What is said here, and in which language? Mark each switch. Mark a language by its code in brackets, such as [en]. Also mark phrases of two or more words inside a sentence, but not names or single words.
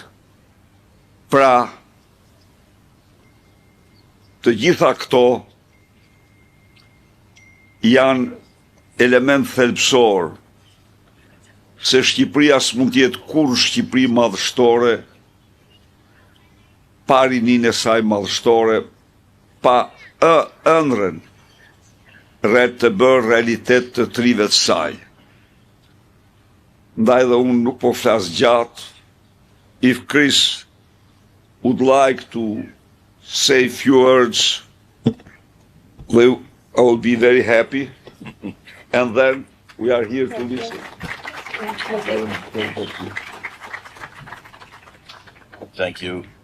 [sq] Pra, të gjitha këto janë element thelbësor se Shqipëria s'mund t'jetë kur Shqipëri madhështore pa rinin e saj madhështore, pa ëndrrën të bërë realitet të trive të saj. Ndaj dhe unë nuk po flas gjatë. [en] If Chris would like to say a few words, I will be very happy. And then we are here to listen. Thank you.